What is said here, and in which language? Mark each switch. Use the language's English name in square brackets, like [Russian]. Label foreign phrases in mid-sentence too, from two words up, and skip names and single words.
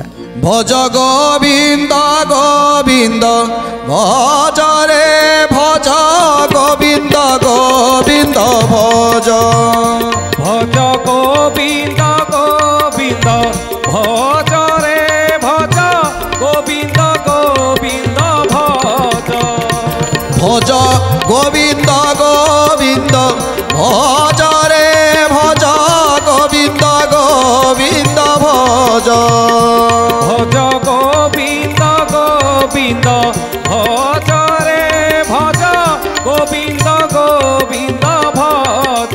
[Odia] ଭଜ ଗୋବିନ୍ଦ ଗୋବିନ୍ଦ ଭଜ ରେ ଭଜ ଗୋବିନ୍ଦ ଗୋବିନ୍ଦ ଭଜ। ଭଜ ଗୋବିନ୍ଦ ଗୋବିନ୍ଦ ଭଜ ରେ ଭଜ ଗୋବିନ୍ଦ ଗୋବିନ୍ଦ ଭଜ। [Bangla] ভজ গোবিন্দ গোবিন্দ ভজ রে ভজ গোবিন্দ গোবিন্দ ভজ। ভজ গোবিন্দ গোবিন্দ ভজ রে ভজ গোবিন্দ গোবিন্দ ভজ।